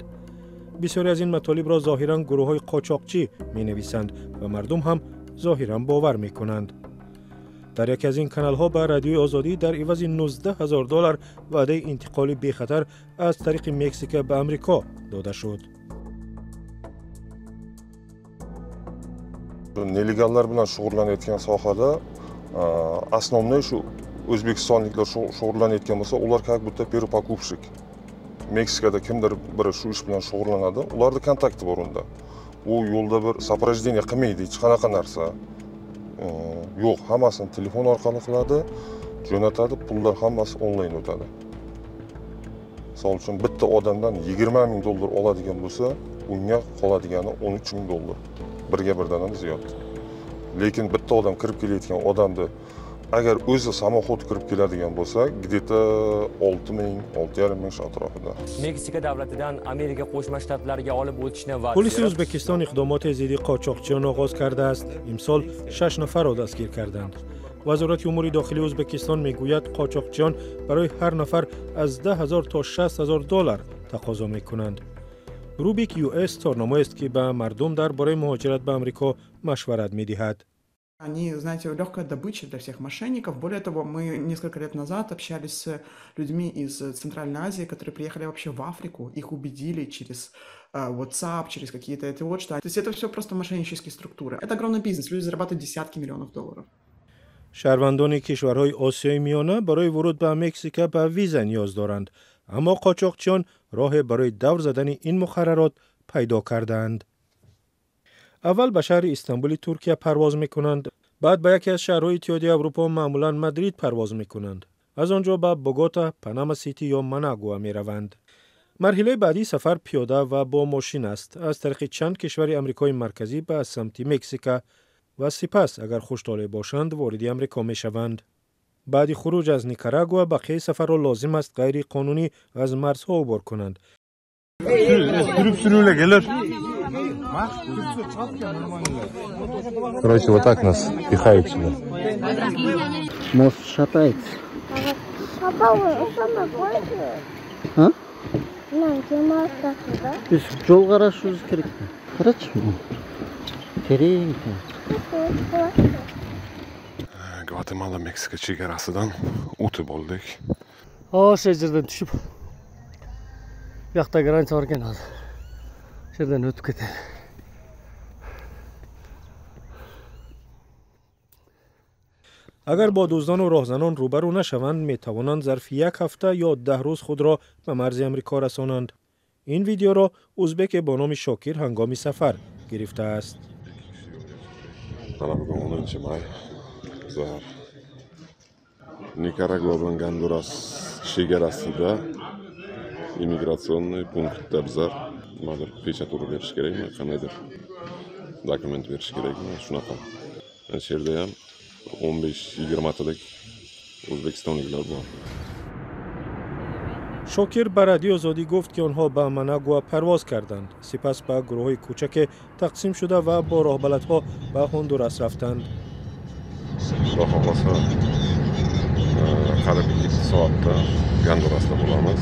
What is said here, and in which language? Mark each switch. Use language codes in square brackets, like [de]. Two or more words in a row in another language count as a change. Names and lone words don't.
[fa] بسیاری از این مطالب را ظاهراً گروه‌های قاچاقچی می‌نویسند و مردم هم ظاهراً باور می‌کنند. در یکی از این کانال‌ها به رادیوی آزادی در عوض $19,000 وعده انتقال بی خطر از طریق مکزیک به آمریکا داده شد. [uz] Nelegallar bilan shug'ullanayotgan sohada asnomniy shu o'zbekistonliklar shug'ullanayotgan bo'lsa, ular [ru] как будто перепокупщик. [uz] Meksikada kimdir biri shu ish bilan shug'ullanadi, ularning kontakti bor unda. U yo'lda bir сопровождение qilmaydi, hech qanaqa narsa. Yo'q, hammasini telefon orqali qiladi, jo'natadi, pullar hammasi onlayn o'tadi. Misol uchun bitta odamdan $20,000 oladigan bo'lsa, unga qoladigani $13,000. Birga birdan ziyod. Lekin bitta odam kirib kelayotgan odamni agar o'zi samoxod kirib keladigan bo'lsa, где-то 6,5 ming atrofida. Meksika davlatidan Amerika Qo'shma Shtatlariga olib o'tishni va [fa] پلیس ازبکستان اقدامات ضد قاچاقچیان آغاز کرده است. امسال 6 نفر را دستگیر کردند. وزارت امور داخلی ازبکستان میگوید قاچاقچیان برای هر نفر از 10,000 تا 60,000 دلار تقاضا میکنند. روبیک یو اس تورنمایی است که به مردم درباره مهاجرت به آمریکا مشورت میدهد. [ru] Они, знаете, легкая добыча для всех мошенников. Более того, мы несколько лет назад общались с людьми из Центральной Азии, которые приехали вообще в Африку. Их убедили через WhatsApp, через какие-то это вот что. То есть это все просто мошеннические структуры. Это огромный бизнес. Люди зарабатывают десятки миллионов долларов. [fa] شهروندان کشورهای آسیای میانه برای ورود به مکزیک به ویزا نیاز دارند، اما قاچاقچیان راه برای دور زدن این مقررات پیدا کردند. اول به شهر استانبول ترکیه پرواز میکنند، بعد به یکی از شهرهای اتحادیه اروپا معمولا مادرید پرواز میکنند. از آنجا به بوگوتا، پاناما سیتی یا مناگوا میروند. مرحله بعدی سفر پیاده و با ماشین است، از طریق چند کشور آمریکای مرکزی به سمت مکزیک و سپس اگر خوش‌طالع باشند وارد آمریکا میشوند. بعد خروج از نیکاراگوا بقیه سفر را لازم است غیر قانونی از مرزها عبور کنند. [ru] Короче, вот так нас пихают сюда. Мост шатается. А? [uz] Biz yol qarashimiz kerak. Qarachi. Tereң. Gvatemala Meksika chegarasidan o'tib oldik. O'sha yerdan tushib. Bu yoqda grancha bor ekan hozir. Shu yerdan o'tib ketadi. [fa] اگر با دزدان و راهزنان روبرو نشوند می توانند ظرف یک هفته یا 10 روز خود را به مرز آمریکا رسانند. این ویدیو را ازبک با نام شاکر هنگام سفر گرفته است. [uz] Mana bugun 10-may. Bizlar Nikaragua bilan Honduras chegarasida immigratsioniy punktda bizlar nimadir pechaturu berish kerakmi, qandaydir dokument berish kerakmi, shunaqa. Ana shu yerda ham 15-20 talik o'zbekistonliklar bor. [fa] شاکر به رادیو آزادی گفت که آنها به مناگوا پرواز کردند، سپس به گروه‌های کوچک تقسیم شده و با راهبلدها به هندوراس رفتند. [uz] Xudo xohlasa qariyb 2 soatda Hondurasda bo'lamiz.